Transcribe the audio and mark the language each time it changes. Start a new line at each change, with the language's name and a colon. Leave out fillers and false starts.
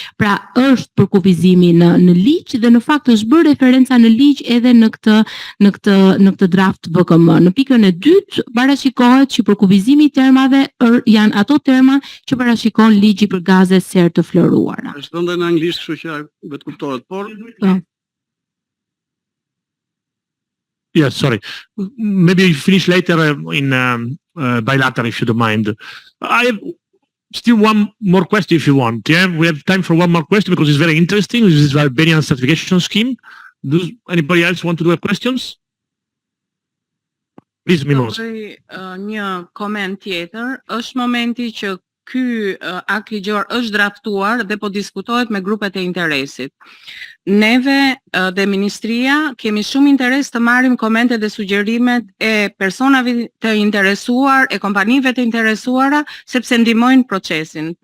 Albanian: Pra është përkufizimi në ligj dhe në fakt është bërë referenca në ligj edhe në këtë draft VKM. Në pikën e 2 parashikohet që përkufizimi i termave janë ato terma që parashikon ligji për gaze serë të fluoruara. Është dhënë në anglisht, kështu që vetë kuptohet, por
English: Yes, sorry. Maybe you finish later in bilateral, if you don't mind. I have still one more question if you want. Yeah, we have time for one more question because it's very interesting. This is the Albanian certification scheme. Does anybody else want to do questions? Please, Minos.
Albanian: Një koment tjetër, është momenti që ky akt ligjor është draftuar dhe po diskutohet me grupet e interesit. Neve dhe Ministria kemi shumë interes të marrim komente dhe sugjerimet e personave të interesuar, e kompanive të interesuara, sepse ndihmojnë procesin.